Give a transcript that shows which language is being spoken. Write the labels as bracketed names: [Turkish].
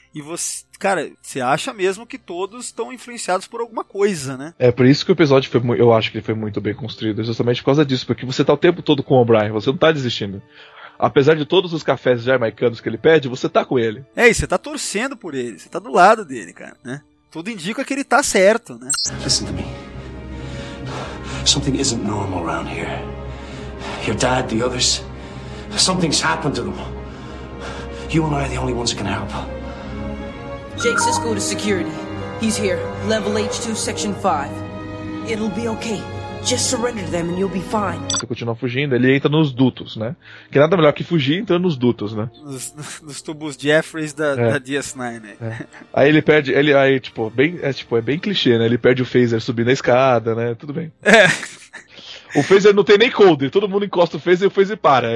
[Portuguese] E você, cara, você acha mesmo que todos estão influenciados por alguma coisa, né? É, por isso que o episódio eu acho que ele foi muito bem construído, justamente por causa disso, porque você tá o tempo todo com o O'Brien, você não tá desistindo. Apesar de todos os cafés jamaicanos que ele pede, você tá com ele. É isso, você tá torcendo por ele, você tá do lado dele, cara, né? Tudo indica que ele tá certo, né? [English] Listen to me. Something isn't normal around here. Your dad, the others. Something's happened to them. You and I are the only ones who can help. Jake Sisko to security. He's here. Level H2, Section 5. It'll be okay. Just surrender to them and you'll be fine. [Portuguese] Você continua fugindo, ele entra nos dutos, né? Que nada melhor que fugir entrando nos dutos, né? Nos tubos Jeffreys da DS9, né? Aí ele perde. É bem clichê, né? Ele perde o phaser subindo a escada, né? Tudo bem. O phaser não tem nem coldre, todo mundo encosta o phaser para.